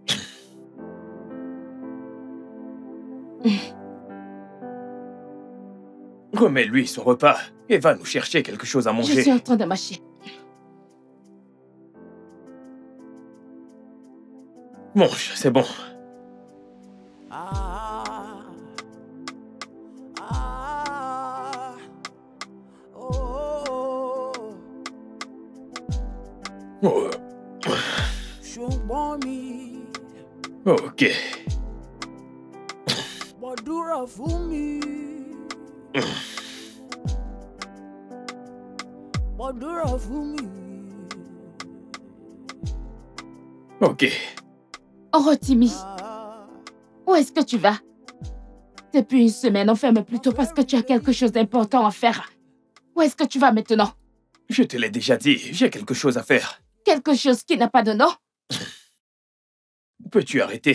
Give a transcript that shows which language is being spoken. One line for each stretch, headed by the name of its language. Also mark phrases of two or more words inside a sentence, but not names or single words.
French: Remets-lui son repas et va nous chercher quelque chose à Je manger. suis en train de mâcher. Mange, c'est bon. Ah, ah, oh, Oh,
Yoruba: ṣùgbọ́n mi, ok. gbàdúrà fún mi. Gbàdúrà fún mi. Ok. Rotimi, Ah,
French: où est-ce que tu vas? Depuis 1 semaine, on ferme plutôt parce que tu as quelque chose d'important à faire. Où est-ce que tu vas maintenant? Je te l'ai déjà dit, j'ai quelque chose à faire. Quelque chose qui n'a pas de nom? Peux-tu arrêter?